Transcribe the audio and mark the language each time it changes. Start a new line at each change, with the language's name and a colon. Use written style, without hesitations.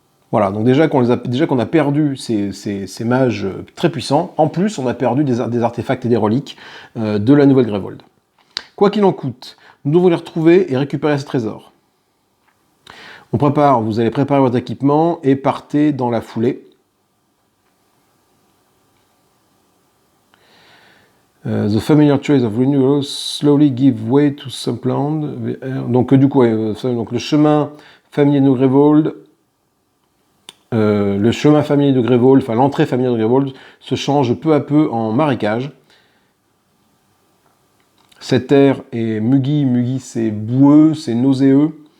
French: Voilà, donc déjà qu'on a perdu ces mages très puissants, en plus on a perdu des artefacts et des reliques de la nouvelle Greyvold. Quoi qu'il en coûte, nous devons les retrouver et récupérer ces trésors. Vous allez préparer votre équipement et partez dans la foulée.
English: The familiar trails of renewal slowly give way to some land.
French: Donc du coup, donc le chemin familier de Greyvold, l'entrée familière de Greyvold se change peu à peu en marécage. Cette terre est muggy, c'est boueux, c'est nauséeux.